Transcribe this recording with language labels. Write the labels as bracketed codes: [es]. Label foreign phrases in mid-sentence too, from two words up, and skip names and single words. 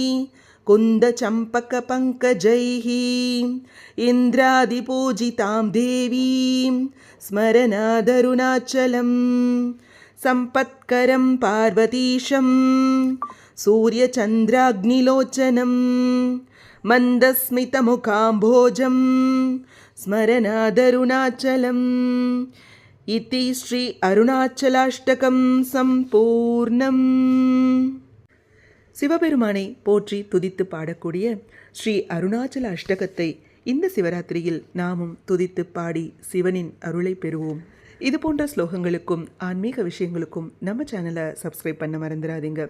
[sa] कुन्दचम्पकपङ्कजैः इन्द्रादिपूजितां देवीं स्मरनादरुणाचलं सम्पत्करं पार्वतीशं सूर्यचन्द्राग्निलोचनं मन्दस्मितमुखाम्भोजं स्मरनादरुणाचलम् इति श्री अरुणाचलाष्टकं சம்பூர்ணம். [ta] சிவபெருமானை போற்றி துதித்து பாடக்கூடிய ஸ்ரீ அருணாச்சல அஷ்டகத்தை இந்த சிவராத்திரியில் நாமும் துதித்து பாடி சிவனின் அருளை பெறுவோம். இது போன்ற ஸ்லோகங்களுக்கும் ஆன்மீக விஷயங்களுக்கும் நம்ம சேனலை சப்ஸ்கிரைப் பண்ண மறந்துடாதீங்க.